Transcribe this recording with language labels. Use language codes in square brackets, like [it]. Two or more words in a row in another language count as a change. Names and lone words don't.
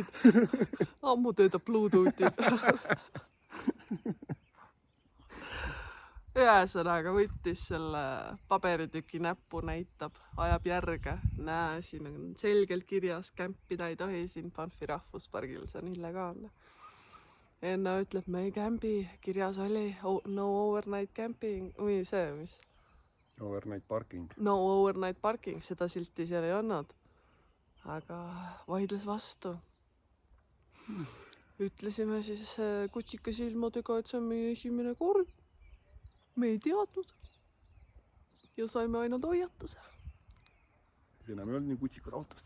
[et] Ammu töötab Bluetoothid. Ühesõnaga võttis selle paberitüki näppu, näitab, ajab järge. Näe, siin on selgelt kirjas, kämpida ei tohi siin Banfi rahvuspargil, see on illegaalne. Enna ütleb, me ei kämbi, kirjas oli [en] no overnight camping [et] või see, mis? [en] Overnight parking. No overnight parking, [et] seda silti seal ei olnud. Aga vaidles vastu. Ütlesime siis kutsika silmadega, et see on meie esimene kord. Me ei teadnud. Ja saime ainult hoiatuse. Siis enam ei olnud nii kutsikad autost.